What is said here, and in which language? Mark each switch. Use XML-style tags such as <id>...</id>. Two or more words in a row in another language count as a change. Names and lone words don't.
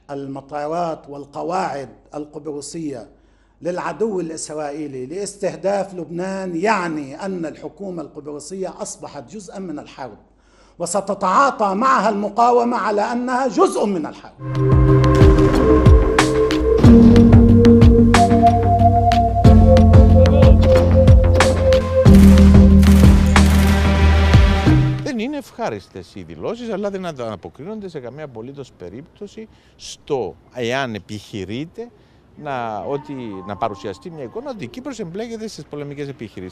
<ar>المطارات والقواعد القبرصية للعدو الإسرائيلي لاستهداف لبنان يعني أن الحكومة القبرصية أصبحت جزءا من الحرب وستتعاطى معها المقاومة على أنها جزء من الحرب.</ar> <el>Δεν είναι ευχάριστες οι δηλώσεις, αλλά δεν ανταποκρίνονται σε καμία απολύτως περίπτωση στο εάν επιχειρείται να παρουσιαστεί μια εικόνα ότι η Κύπρος εμπλέκεται στις πολεμικές επιχειρήσεις.</el>